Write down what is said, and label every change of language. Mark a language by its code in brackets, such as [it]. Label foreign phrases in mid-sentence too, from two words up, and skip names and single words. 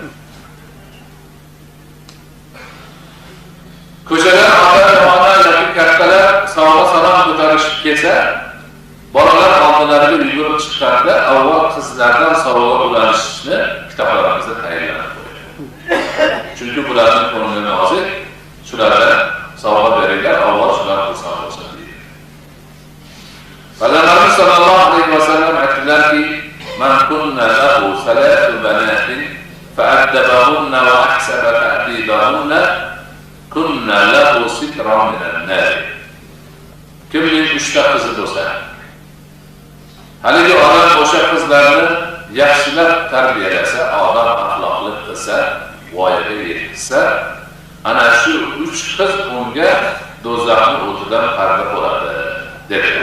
[uz] Ko'chadan ota-ona yoki kattalar salom ko'tarishib kelsa, bolalar oldilariga yugurib chiqqanda avval qizlardan sovg'a ulanishni kitoblarimizda tayinlab qo'ydi. Chunki bularning ko'ngli nozik, shularga sovg'a beringlar, avval shular xursand bo'lsin deydi. Payg'ambarimiz [ar] صلى الله عليه وسلم [uz] aytdilarki, [ar] "من كن له ثلاث بنات فأدبهن وأحسن تأديبهن كن له سترا من النار." [uz] Kimning 3 ta qizi bo'lsa, haligi odam o'sha qizlarni yaxshilab tarbiyalasa, odob axloqli qilsa, voyaga yetkazsa, ana shu 3 qiz unga do'zaxning o'tidan parda bo'ladi dedi.